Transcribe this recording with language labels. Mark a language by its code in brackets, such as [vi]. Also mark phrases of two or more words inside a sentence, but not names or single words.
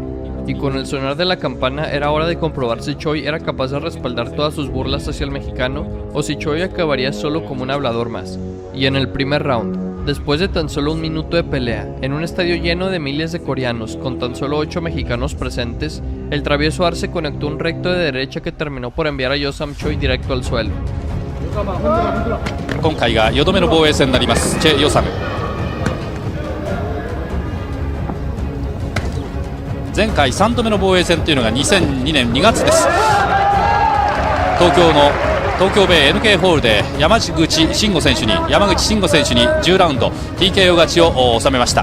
[es] Y con el sonar de la campana era hora de comprobar si Choi era capaz de respaldar todas sus burlas hacia el mexicano o si Choi acabaría solo como un hablador más. Y en el primer round, Después de tan solo un minuto de pelea, en un estadio lleno de miles de coreanos, con tan solo 8 mexicanos presentes, el travieso Arce conectó un recto de derecha que terminó por enviar a Yosam Choi directo al suelo. [ja] 今回が4度目の防衛戦になりますチェ・ヨサム。前回3度目の防衛戦というのが2002年2月です。東京ベイ NK ホールで山口慎吾選手に10ラウンド TKO 勝ちを収めました。